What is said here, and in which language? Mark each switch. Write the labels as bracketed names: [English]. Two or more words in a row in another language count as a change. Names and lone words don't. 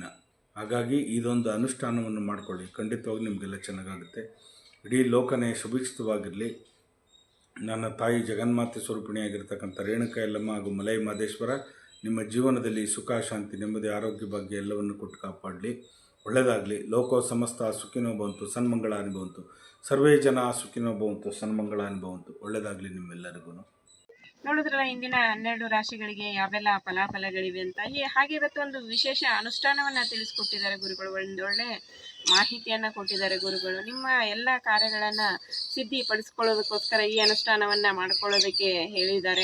[Kannada] ಹಾಗಾಗಿ ಇದೊಂದು ಅನುಷ್ಠಾನವನ್ನು ಮಾಡಿಕೊಳ್ಳಿ. ಖಂಡಿತವಾಗಿ ನಿಮಗೆಲ್ಲ ಚೆನ್ನಾಗಾಗುತ್ತೆ. ಇಡೀ ಲೋಕನೇ ಸುಭಿಕ್ಷಿತವಾಗಿರಲಿ. ನನ್ನ ತಾಯಿ ಜಗನ್ಮಾತೆ ಸ್ವರೂಪಿಣಿಯಾಗಿರ್ತಕ್ಕಂಥ ರೇಣುಕಾ ಯಲ್ಲಮ್ಮ ಹಾಗೂ ಮಲೈ ಮಹದೇಶ್ವರ ನಿಮ್ಮ ಜೀವನದಲ್ಲಿ ಸುಖ, ಶಾಂತಿ, ನೆಮ್ಮದಿ, ಆರೋಗ್ಯ ಬಗ್ಗೆ ಎಲ್ಲವನ್ನು ಕೊಟ್ಟು ಕಾಪಾಡಲಿ. ಒಳ್ಳೆಯದಾಗಲಿ. [Sanskrit] ಲೋಕೋ ಸಮಸ್ತ ಸುಖಿನೋ ಭವಂತು, ಸನ್ಮಂಗಳಾನಿ ಭವಂತು. ಸರ್ವೇ ಜನ ಸುಖಿನೋ ಭವಂತು, ಸನ್ಮಂಗಳಾನಿ ಭವಂತು. [Kannada] ಒಳ್ಳೆಯದಾಗಲಿ ನಿಮ್ಮೆಲ್ಲರಿಗೂ. ನೋಡಿದ್ರಲ್ಲ ಇಂದಿನ 12 ರಾಶಿಗಳಿಗೆ ಯಾವೆಲ್ಲ ಫಲಾಫಲಗಳಿವೆ ಅಂತ. ಹಾಗೆ ಇವತ್ತು ಒಂದು ವಿಶೇಷ ಅನುಷ್ಠಾನವನ್ನ ತಿಳಿಸ್ಕೊಟ್ಟಿದ್ದಾರೆ ಗುರುಗಳು. ಒಂದೊಳ್ಳೆ ಮಾಹಿತಿಯನ್ನ ಕೊಟ್ಟಿದ್ದಾರೆ ಗುರುಗಳು. ನಿಮ್ಮ ಎಲ್ಲ ಕಾರ್ಯಗಳನ್ನ ಸಿದ್ಧಿಪಡಿಸ್ಕೊಳ್ಳೋದಕ್ಕೋಸ್ಕರ ಈ ಅನುಷ್ಠಾನವನ್ನ ಮಾಡ್ಕೊಳ್ಳೋದಕ್ಕೆ ಹೇಳಿದ್ದಾರೆ.